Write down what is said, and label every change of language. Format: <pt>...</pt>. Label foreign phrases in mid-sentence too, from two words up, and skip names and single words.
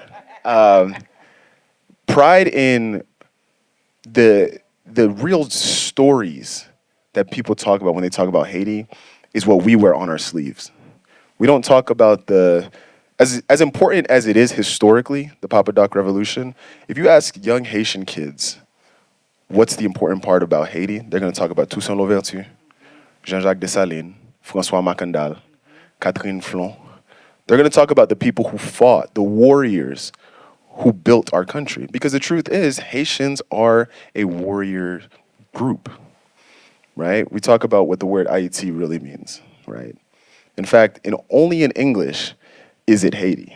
<en>Pride in the real stories that people talk about when they talk about Haiti is what we wear on our sleeves. We don't talk about as important as it is historically, the Papa Doc Revolution. If you ask young Haitian kids, what's the important part about Haiti? They're going to talk about Toussaint Louverture, Jean-Jacques Dessalines, François Macandal, Catherine Flon. They're going to talk about the people who fought, the warriors who built our country. Because the truth is, Haitians are a warrior group, right? We talk about what the word Ayiti really means, right? In fact, only in English is it Haiti.</en>